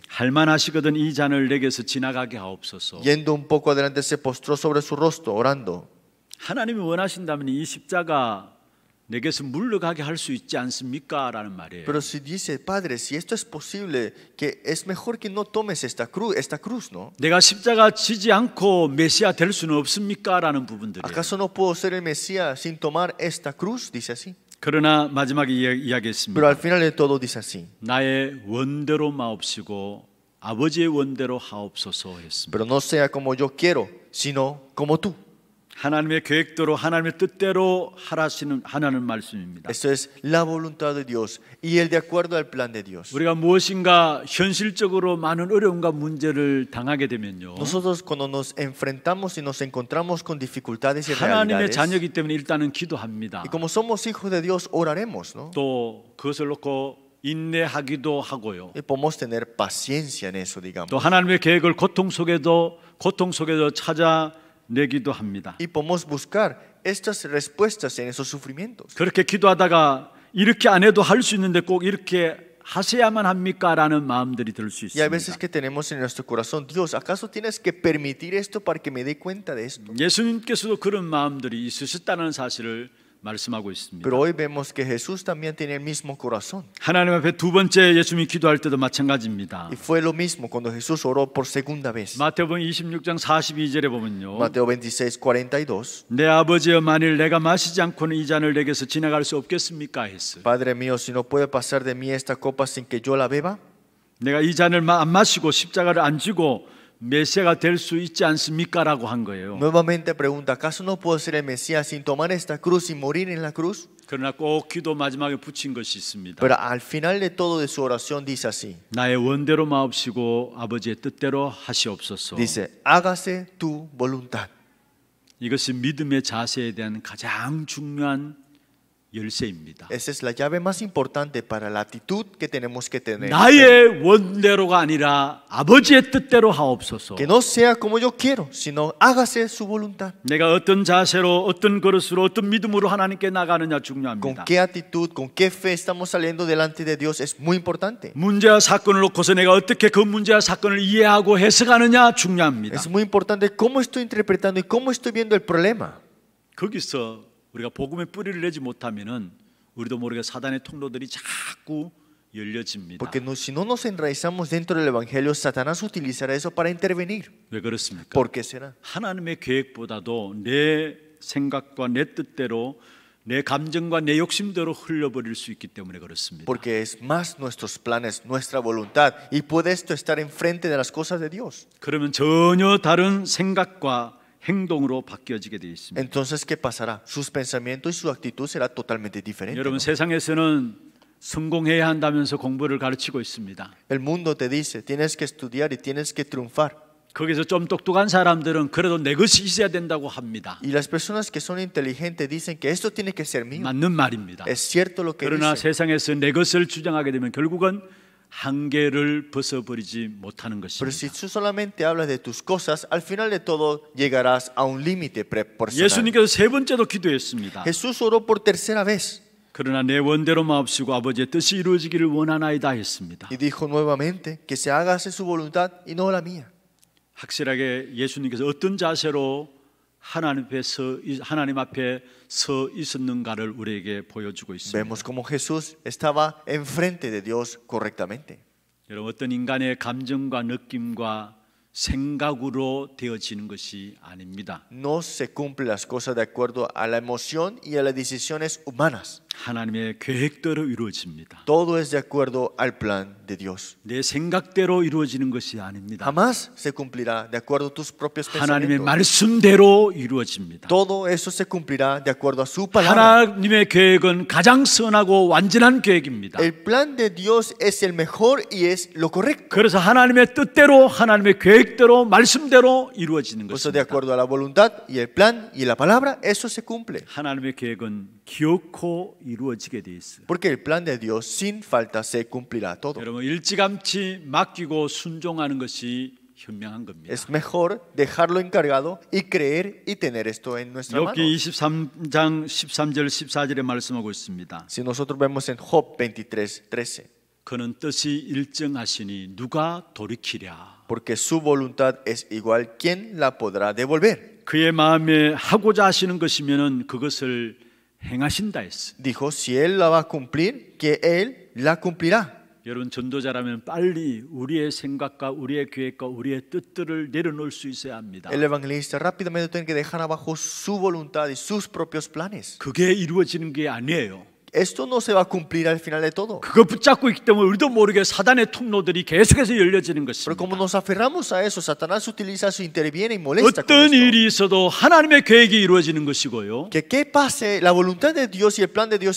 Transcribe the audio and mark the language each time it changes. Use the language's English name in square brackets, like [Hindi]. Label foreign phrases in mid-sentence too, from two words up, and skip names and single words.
[Korean] 할만하시거든 이 잔을 내게서 지나가게 하옵소서. [Spanish] Yendo un poco adelante se postró sobre su rostro orando. [Korean] 하나님이 원하신다면 이 십자가 내게서 물러가게 할 수 있지 않습니까? 라는 말이에요. [Spanish] Pero si dice, Padre, si esto es posible, que es mejor que no tomes esta cruz, ¿no? [Korean] 내가 십자가 지지 않고 메시아 될 수는 없습니까? 라는 부분들이에요. [Spanish] ¿Acaso no puedo ser el Mesías sin tomar esta cruz? Dice así. [Korean] 그러나 마지막에 [Spanish] Pero [Korean] 이야기했습니다. [Spanish] al final de todo dice así: [Korean] 나의 원대로 마옵시고 아버지의 원대로 하옵소서 했습니다. [Spanish] pero no sea como yo quiero, sino como tú. [Korean] 하나님의 계획대로 하나님의 뜻대로 하라는 말씀입니다. [Spanish] Esto es la voluntad de Dios y el de acuerdo al plan de Dios. [Korean] 우리가 무엇인가 현실적으로 많은 어려움과 문제를 당하게 되면요, [Spanish] Nosotros cuando nos enfrentamos y nos encontramos con dificultades y [Korean] 하나님의 [Spanish] realidades, [Korean] 자녀이기 때문에 일단은 기도합니다. [Spanish] y como somos hijos de Dios, oraremos, ¿no? [Korean] 또 그것을 놓고 인내하기도 하고요. [Spanish] Y podemos tener paciencia en eso, digamos. [Korean] 또 하나님의 계획을 고통 속에도 찾아내기도 합니다. [Spanish] Y podemos buscar estas respuestas en esos sufrimientos. [Korean] 그렇게 기도하다가 이렇게 안 해도 할 수 있는데 꼭 이렇게 하셔야만 합니까? 라는 마음들이 들 수 [Spanish] Y hay veces [Korean] 있습니다. [Spanish] que tenemos en nuestro corazón: Dios, ¿acaso tienes que permitir esto para que me dé cuenta de esto? [Korean] 예수님께서도 그런 마음들이 있으셨다는 사실을 말씀하고 있습니다. [Spanish] Pero hoy vemos que Jesús también tiene el mismo corazón. [Korean] 하나님 앞에 두 번째 예수님이 기도할 때도 마찬가지입니다. [Spanish] Y fue lo mismo cuando Jesús oró por segunda vez. [Korean] 마태복음 26장 42절에 보면요, [Spanish] Mateo 26:42. [Korean] 내 아버지여 만일 내가 마시지 않고는 이 잔을 내게서 지나갈 수 없겠습니까? 했어요. [Spanish] Padre mío, si no puede pasar de mí esta copa sin que yo la beba. [Korean] 내가 이 잔을 안 마시고 십자가를 안 지고 메시아가 될 수 있지 않습니까? 라고 한 거예요. [Spanish] Nuevamente pregunta: ¿acaso no puedo ser el Mesías sin tomar esta cruz y morir en la cruz? [Korean] 그러나 꼭 기도 마지막에 붙인 것이 있습니다. [Spanish] Pero al final de todo de su oración dice así: [Korean] 나의 원대로 마옵시고 아버지의 뜻대로 하시옵소서. [Spanish] dice, hágase tu voluntad. [Korean] 이것이 믿음의 자세에 대한 가장 중요한 열쇠입니다. [Spanish] Esa es la llave más importante para la actitud que tenemos que tener. [Korean] 나의 원대로가 아니라 아버지의 뜻대로 하옵소서. [Spanish] Que no sea como yo quiero, sino hágase su voluntad. [Korean] 내가 어떤 자세로, 어떤 그릇으로, 어떤 믿음으로 하나님께 나가느냐 [Spanish] Con [Korean] 중요합니다. [Spanish] qué actitud, con qué fe estamos saliendo delante de Dios es muy importante. [Korean] 문제와 사건을 놓고서 내가 어떻게 그 문제와 사건을 이해하고 해석하느냐 중요합니다. [Spanish] Es muy importante cómo estoy interpretando y cómo estoy viendo el problema. [Korean] 거기서 우리가 복음의 뿌리를 내지 못하면은 우리도 모르게 사단의 통로들이 자꾸 열려집니다. [Spanish] Porque si no nos enraizamos dentro del Evangelio, Satanás utilizará eso para intervenir. [Korean] 왜 그렇습니까? [Spanish] ¿Por qué será? [Korean] 하나님의 계획보다도 내 생각과 내 뜻대로 내 감정과 내 욕심대로 흘러버릴 수 있기 때문에 그렇습니다. [Spanish] Porque es más nuestros planes, nuestra voluntad, y puede esto estar enfrente de las cosas de Dios. [Korean] 그러면 전혀 다른 생각과 행동으로 바뀌어지게 되어 있습니다. [Spanish] Entonces, ¿qué pasará? Sus pensamientos y su actitud será totalmente diferente. [Korean] 여러분 [Spanish] ¿no? [Korean] 세상에서는 성공해야 한다면서 공부를 가르치고 있습니다. [Spanish] El mundo te dice, tienes que estudiar y tienes que triunfar. [Korean] 거기서 좀 똑똑한 사람들은 그래도 내 것이 있어야 된다고 합니다. [Spanish] Y las personas que son inteligentes dicen que esto tiene que ser mío. [Korean] 맞는 말입니다. [Spanish] Es cierto lo que [Korean] 그러나 [Spanish] dicen. [Korean] 세상에서 내 것을 주장하게 되면 결국은 한계를 벗어버리지 못하는 [Spanish] Pero si [Korean] 것입니다. [Spanish] tú solamente hablas de tus cosas, al final de todo llegarás a un límite proporcional. [Korean] 예수님께서 세 번째도 기도했습니다. [Spanish] Jesús oró por tercera vez [Korean] 그러나 내 원대로 마옵시고 아버지의 뜻이 이루어지기를 원하나이다 했습니다. [Spanish] y dijo nuevamente que se hágase su voluntad y no la mía. [Korean] 확실하게 예수님께서 어떤 자세로 하나님 앞에 서 있었는가를 우리에게 보여주고 있습니다. [Spanish] Vemos como Jesús estaba enfrente de Dios correctamente. [Korean] 여러분 어떤 인간의 감정과 느낌과 생각으로 되어지는 것이 아닙니다. [Spanish] No se cumplen las cosas de acuerdo a la emoción y a las decisiones humanas. [Korean] 하나님의 계획대로 이루어집니다. [Spanish] Todo es de acuerdo al plan de Dios. [Korean] 내 생각대로 이루어지는 것이 아닙니다. [Spanish] Jamás se cumplirá de acuerdo a tus propios [Korean] 하나님의 [Spanish] pensamientos. [Korean] 말씀대로 이루어집니다. [Spanish] Todo eso se cumplirá de acuerdo a su palabra. [Korean] 하나님의 계획은 가장 선하고 완전한 계획입니다. [Spanish] El plan de Dios es el mejor y es lo correcto. [Korean] 그래서 하나님의 뜻대로 하나님의 계획대로 말씀대로 이루어지는 [Spanish] Por eso de [Korean] 것입니다. [Spanish] acuerdo a la voluntad y el plan y la palabra, eso se cumple. [Korean] 하나님의 계획은 기어코 이루어지게 돼 있어요. [Spanish] Porque el plan de Dios sin falta se cumplirá todo. [Korean] 여러분 일찌감치 맡기고 순종하는 것이 현명한 겁니다. [Spanish] Es mejor dejarlo encargado y creer y tener esto en nuestra mano. [Korean] 욥기 23장 13절 14절에 말씀하고 있습니다. [Spanish] Si nosotros vemos en Job 23:13, [Korean] 그는 뜻이 일정하시니 누가 돌이키랴. [Spanish] porque su voluntad es igual, ¿quién la podrá devolver? [Korean] 그의 마음에 하고자 하시는 것이면은 그것을 행하신다 했어. [Spanish] Dijo, si él la va a cumplir, que él la cumplirá. [Korean] 여러분 전도자라면 빨리 우리의 생각과 우리의 계획과 우리의 뜻들을 내려놓을 수 있어야 합니다. [Spanish] El evangelista rápidamente tiene que dejar abajo su voluntad y sus propios planes. [Korean] 그게 이루어지는 게 아니에요. [Spanish] Esto no se va a cumplir al final de todo. [Korean] 그거 붙잡고 있기 때문에 우리도 모르게 사단의 통로들이 계속해서 열려지는 [Spanish] Pero como [Korean] 것입니다. [Spanish] nos aferramos a eso, Satanás utiliza eso, interviene y molesta con [Korean] 어떤 [Spanish] esto. [Korean] 일이 있어도 하나님의 계획이 이루어지는 것이고요. [Spanish] Que pase, la voluntad de Dios y el plan de Dios se